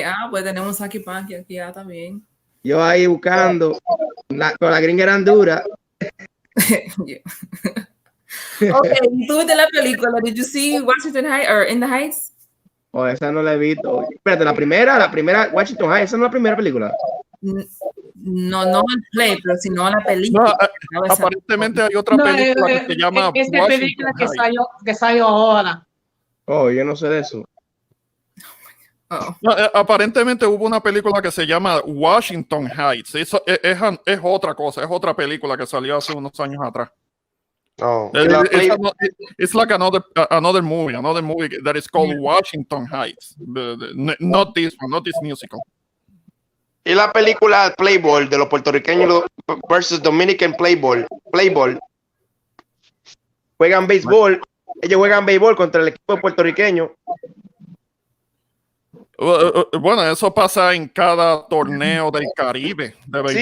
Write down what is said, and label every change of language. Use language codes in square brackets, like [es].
[es] Pues tenemos Hanky Panky aquí ya también. Yo ahí buscando, con la gringa eran duras. [en] Yeah. [es] Okay, tú viste la película. [en] Did you see Washington Heights or In the Heights? [es] Oh, esa no la he visto. Espérate, la primera Washington Heights, esa no es la primera película. No el play, pero sino la película. No, aparentemente hay otra película que se llama Esta película que salió ahora. Oh, yo no sé de eso. No, aparentemente hubo una película que se llama Washington Heights. Eso es otra cosa, es otra película que salió hace unos años atrás. Oh, [en] it's like another movie that is called Washington Heights. Not this one, not this musical. [es] Y la película Playboy de los puertorriqueños versus Dominican Playboy. Juegan béisbol. Ellos juegan béisbol contra el equipo puertorriqueño. Bueno, eso pasa en cada torneo del Caribe, de béisbol.